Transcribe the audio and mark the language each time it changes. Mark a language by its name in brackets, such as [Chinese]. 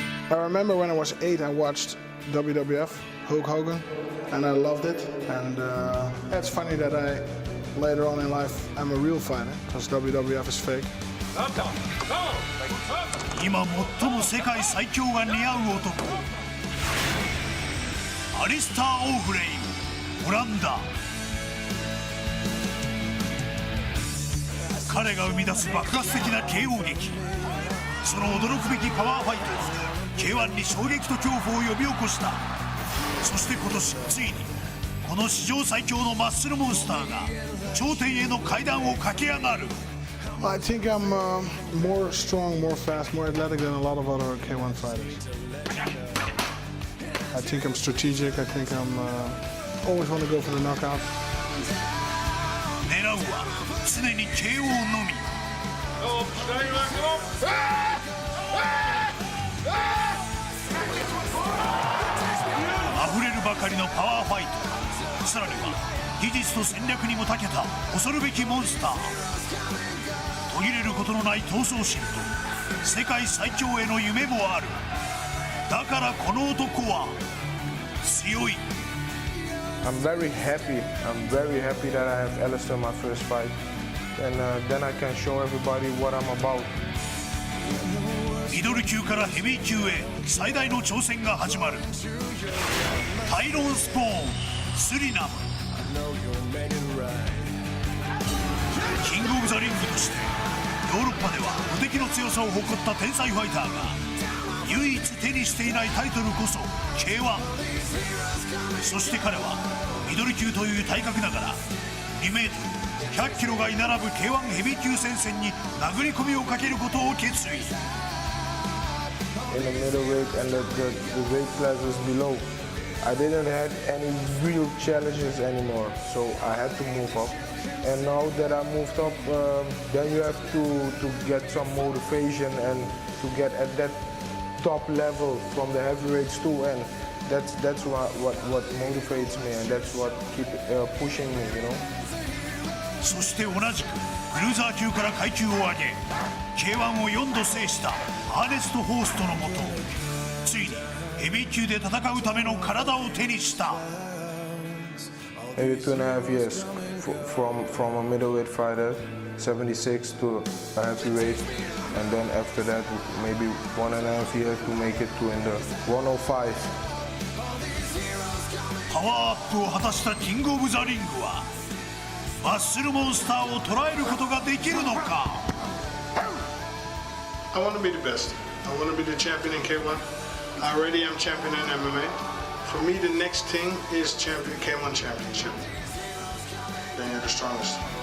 [English] I remember when I was 8, I watched WWF, Hulk Hogan, and I loved it. And it's funny that I, later on in life, I'm a real fighter, because WWF is fake. [Japanese] 今最も世界最強が似合う男、アリスター・オーフレイム、オランダ。彼が生み出す爆発的な KO 劇、その驚くべきパワーファイト、K1 に衝撃と恐怖を呼び起こした。そして今年ついにこの史上最強のマッスルモンスターが頂点への階段を駆け上がる。 [English] I think I'm more strong, more fast, more athletic than a lot of other K1 fighters. I think I'm strategic. I think I'm always want to go for the knockout. [Japanese] 狙うは常に KO のみ。溢れるばかりのパワーファイト、さらには技術と戦略にも長けた恐るべきモンスター。途切れることのない闘争心と世界最強への夢もある。だからこの男は強い。 [English] I'm very happy that I have Alistair in my first fight, and then I can show everybody what I'm about. [Japanese] ミドル級からヘビー級へ最大の挑戦が始まる。タイロン・スポーン、スリナム。キングオブザリングとしてヨーロッパでは無敵の強さを誇った天才ファイターが唯一手にしていないタイトルこそ K1。そして彼はミドル級という体格ながら2メートル100キロが居並ぶ K1 ヘビー級戦線に殴り込みをかけることを決意。 [English] In the middleweight and the weight classes below, I didn't have any real challenges anymore, so I had to move up. And now that I moved up, then you have to get some motivation and to get at that top level from the heavyweights too, and that's what motivates me, and that's what keep pushing me, you know. [Japanese] そして同じくクルーザー級から階級を上げ K1 を4度制したアーネスト・ホーストのもと、ついにヘビー級で戦うための体を手にした。 [English] Maybe 2.5 years from a middleweight fighter, 76 to a heavyweight, and then after that maybe 1.5 years to make it to in the 105. [Japanese] パワーアップを果たしたキングオブザリングはマッスルモンスターを捉えることができるのか。 [English] I want to be the best. I want to be the champion in K1. I already am champion in MMA. For me, the next thing is champion K1 championship. Then you're the strongest.